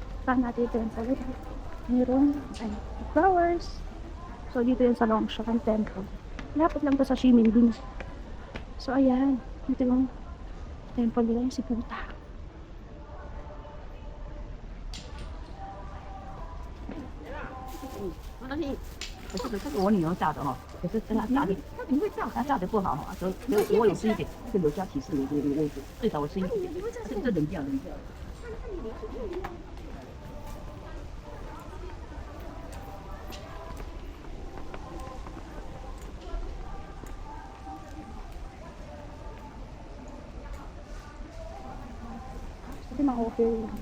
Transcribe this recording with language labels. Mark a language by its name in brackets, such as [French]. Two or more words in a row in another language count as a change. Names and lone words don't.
[Filipino] puntahan natin ito yung pala. Meron, ay, flowers. So, dito yung sa Longshan Temple. Lapit lang to sa Ximending. So, ayan. Dito yung temple nila, yung si Buddha. [Chinese] 这个我女儿炸的哈，可是跟她炸的，你会炸，她炸的不好哈，所以我有吃一点，就留下提示你这个位置，最少我吃一点，这冷掉冷掉。 [Filipino] Kasi ma-offer.